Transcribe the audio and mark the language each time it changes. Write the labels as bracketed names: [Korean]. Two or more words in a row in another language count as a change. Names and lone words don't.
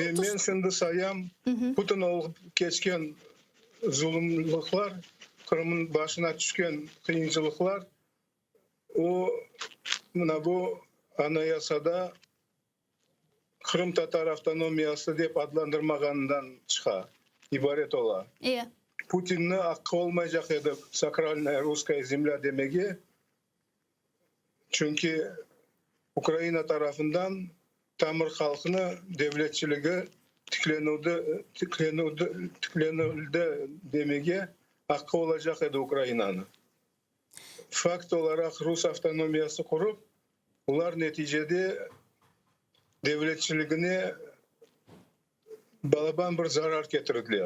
[Crimean Tatar] Ve ben şimdi sayam, bütün olup geçken zulümlükler, Kırım'ın başına düşken kıyınçılıklar, o bu anayasada Kırım Tatar avtonomiyası deyip adlandırmağından çıka, ibaret ola. Putin'in hakkı olmayacak edi [Russian] сакральная русская земля [Crimean Tatar] demegi. Çünkü Ukrayna tarafından Tamır halkını devletçiliği tüklenildi demegi hakkı olacak edi Ukrayna'nın. Fakt olarak Rus avtonomiyası kurup, ular neticede devletçiliğine balaban bir zarar getirdiler.